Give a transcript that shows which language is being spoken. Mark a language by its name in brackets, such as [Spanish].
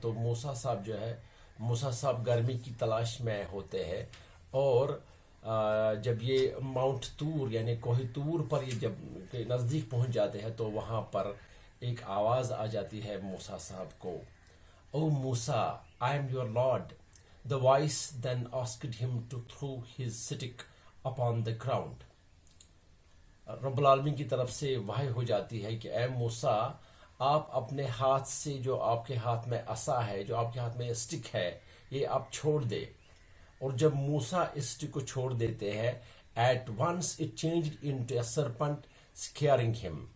[Urdu] تو موسیٰ صاحب گرمی کی تلاش میں ہوتے ہیں، اور جب یہ ماؤنٹ طور یعنی کوہ طور پر یہ جب نزدیک پہنچ جاتے ہیں تو وہاں پر ایک آواز آ جاتی ہے موسیٰ صاحب کو، او موسیٰ [English] I am your Lord. The voice then asked him to throw his stick upon the ground. [Urdu] رب العالمین کی طرف سے وحی ہو جاتی ہے کہ اے موسیٰ، آپ اپنے ہاتھ سے جو آپ کے ہاتھ میں عصا ہے، جو آپ کے ہاتھ میں اسٹک ہے، یہ آپ چھوڑ دے. اور جب موسیٰ اس اسٹک کو چھوڑ دیتے ہیں، [English] at once it changed into a serpent scaring him.